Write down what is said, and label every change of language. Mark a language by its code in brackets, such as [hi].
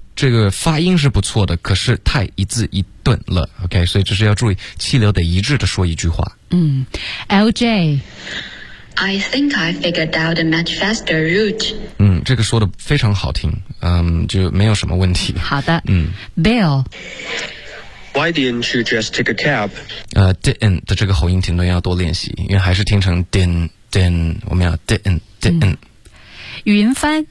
[zh] 这个发音是不错的可是太一字一顿了 OK 所以这是要注意气流得一致的说一句话 [en] LJ I think I figured out a much faster route. [zh] 这个说的非常好听，就没有什么问题。好的。Bill. [en] Why didn't you just take a cab? [zh] Didn't 的这个喉音停顿要多练习，因为还是听成 didn't， 我们要 didn't。云帆